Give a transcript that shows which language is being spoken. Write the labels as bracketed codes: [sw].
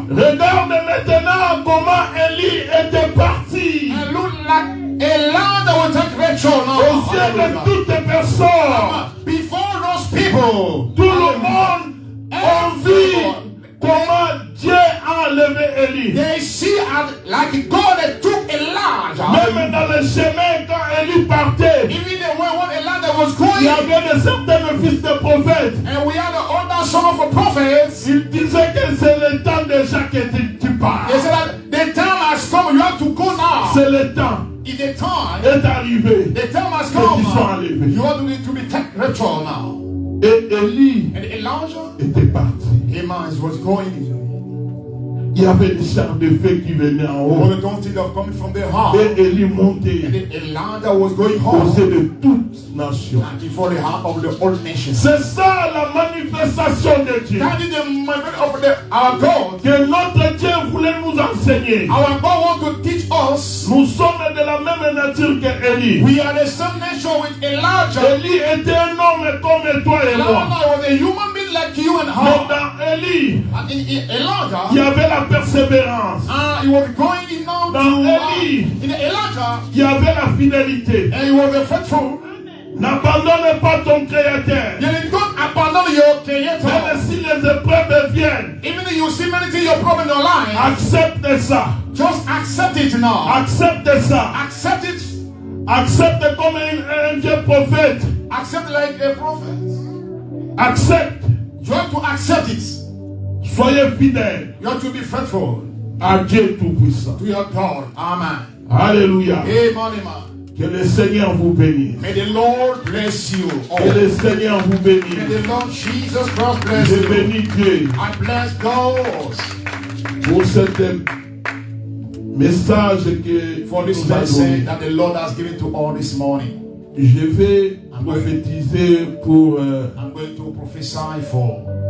[fr] regarde maintenant comment Élie était parti. [en] and look like Elijah will take rapture now. [fr] Aux yeux de [en] Hallelujah. [fr] toutes les personnes, [en] Before those people, [fr] tout le monde a vu comment Dieu a enlevé Élie. [en] they see as like God that took Elijah. [fr] Même dans le chemin, quand Élie partait, [en] Even the way when Elijah was [fr] il y [en] going, [fr] avait de certains fils de prophètes. [en] and we had the older son of a prophet. [fr] Il disait que c'est le temps déjà que tu pars. [en] They said that the time has come. You have to go now. [fr] C'est le temps [en] In the time, [fr] est arrivé. [en] the time has [fr] Que tu sois [en] come. [fr] enlevé. [en] You want to be taken rapture now. [fr] Et Élie [en] And Elijah, [fr] était parti. [en] Amen, was going. [fr] Il y avait des chars de feu qui venaient en haut. [en] All the donkeys that coming from the heart. [fr] Et Élie [en] And [fr] montait [en] then Elijah was going [fr] aux [en] home. [fr] yeux de toute nation. [en] And before the heart of the whole nation. [fr] C'est ça la manifestation de Dieu. [en] That is the movement of our God. [fr] Que notre Dieu voulait nous enseigner. [en] Our God wants to teach us. [fr] Nous sommes de la même nature que Élie. [en] We are the same nation with Elijah. [fr] Élie était un homme comme toi et moi. [en] Elijah was a human being like you and [fr] Mais [en] I. [fr] dans Élie, [en] And in [fr] il y [en] Elijah, [fr] avait la persévérance. [en] he was going now [fr] Dans [en] to [fr] Élie, [en] in Elijah, [fr] il y avait la fidélité. [en] and he was a faithful. [fr] N'abandonne pas ton créateur. [en] You don't abandon your creator. [fr] Même si les épreuves viennent, [en] Even if you see many things, your problem in your life, [fr] accepte ça. [en] just accept it now. [fr] Accepte ça. [en] Accept it. [fr] Accepte comme un vieux prophète. [en] Accept like a prophet. [fr] Accepte. [en] You have to accept it. [fr] Soyez fidèles [en] You have to be faithful [fr] à Dieu Tout-Puissant. [en] to your God. Amen. [fr] Alléluia. [en] Amen. Amen. [fr] Que le Seigneur vous bénisse. [en] May the Lord bless you all. [fr] Que le Seigneur vous [en] May [fr] bénisse. [en] the Lord Jesus Christ bless [fr] Je [en] you. [fr] bénis Dieu [en] I bless God [fr] pour cet message que [en] for this [fr] nous a [en] message [fr] donné. [en] that the Lord has given to all this morning. [fr] Je vais prophétiser pour [en] I'm going to prophesy for